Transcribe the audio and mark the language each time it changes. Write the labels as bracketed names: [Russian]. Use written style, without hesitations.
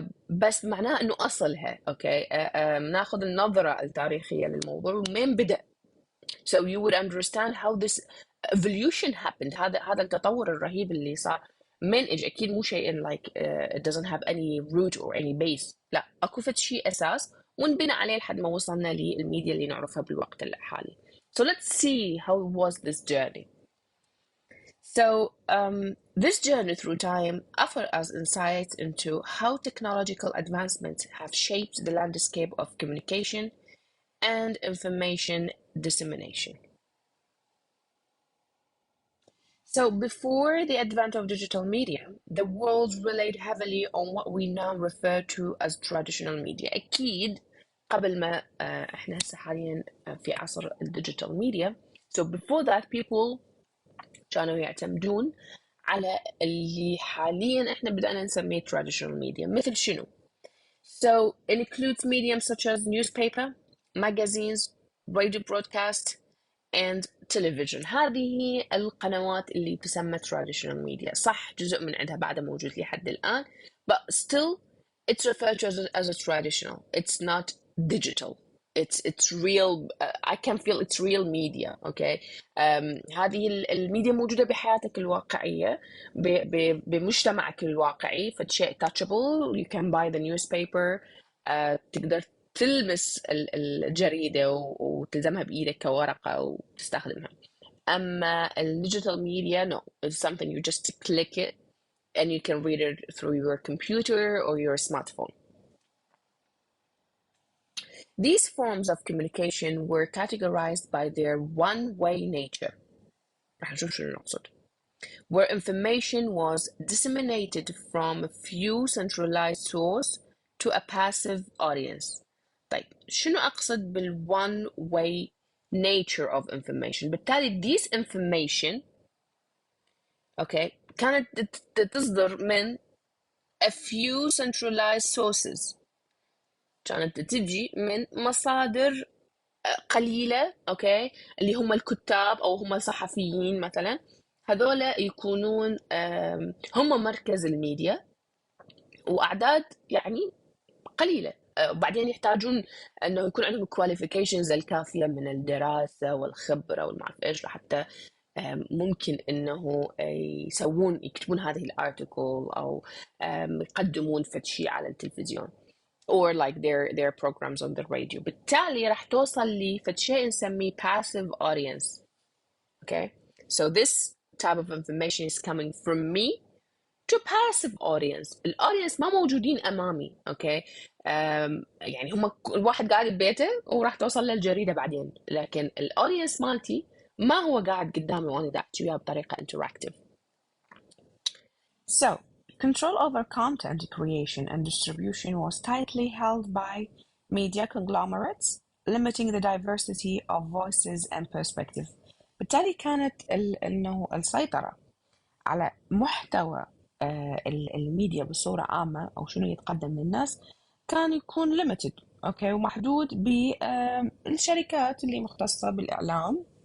[Arabic] بس معناها انه اصلها، اوكي. ناخذ النظرة التاريخية للموضوع ومن بدأ. [English] So you would understand how this evolution happened. [Arabic] هذا التطور الرهيب اللي صار من اجى. اكيد مو شيء [English] like it doesn't have any root or any base. [Arabic] لا، اكو فد شيء اساس ونبنى عليه لحد ما وصلنا للميديا اللي نعرفها بالوقت الحالي. [English] So let's see how was this journey. So this journey through time offers us insights into how technological advancements have shaped the landscape of communication and information dissemination. So before the advent of digital media, the world relied heavily on what we now refer to as traditional media. [Arabic] أكيد قبل ما احنا هسه حاليا في عصر الديجيتال ميديا. [English] So before that people [Arabic] كانوا يعتمدون على اللي حاليا احنا بدأنا نسميه traditional media. مثل شنو؟ [English] So it includes mediums such as newspaper, magazines, radio broadcast, and television. [Arabic] هذه القنوات اللي تسمى traditional media. صح جزء من عندها بعد موجود لحد الآن, [English] but still it's referred to as a traditional. It's not digital. It's real. I can feel it's real media. Okay. [Arabic] هذه الميديا موجودة بحياتك الواقعية بمجتمعك الواقعي. فشيء [English] touchable. You can buy the newspaper. [Arabic] تقدر تلمس الجريدة وتلزمها بإيدك كورقة وتستخدمها. أما الديجيتال ميديا [English] no, it's something you just click it and you can read it through your computer or your smartphone. These forms of communication were categorized by their one-way nature. [Arabic] رح نشوف شنو نقصد. [English] Where information was disseminated from a few centralized source to a passive audience. [Arabic] طيب شنو أقصد [English] one way nature of information؟ [Arabic] بالتالي [English] this information [Arabic] كانت تصدر من [English] a few centralized sources، [Arabic] كانت تجي من مصادر قليلة اللي هم الكتاب أو هم الصحفيين مثلا، هذول يكونون هم مركز الميديا، وأعداد يعني قليلة. وبعدين يحتاجون أنه يكون عندهم الكواليفيكيشنز الكافية من الدراسة والخبرة والمعرفة إيش لحتى ممكن أنه يكتبون هذه الارتيكل أو يقدمون فد شيء على التلفزيون [English] or like their programs on the radio. [Arabic] بالتالي راح توصل لي فد شيء نسميه passive audience. [English] Okay, so this type of information is coming from me to passive audience. [Arabic] الaudience ما موجودين أمامي. Okay, يعني هم الواحد قاعد ببيته وراح توصل للجريدة بعدين، لكن الaudience مالتي ما هو قاعد قدامي وأنا قاعد وياه بطريقة interactive. [English] So, control over content creation and distribution was tightly held by media conglomerates, limiting the diversity of voices and perspectives. [Arabic] بالتالي كانت إنه السيطرة على محتوى الميديا بصورة عامة أو شنو يتقدم للناس كان يكون limited ومحدود بالشركات اللي مختصة بالإعلام،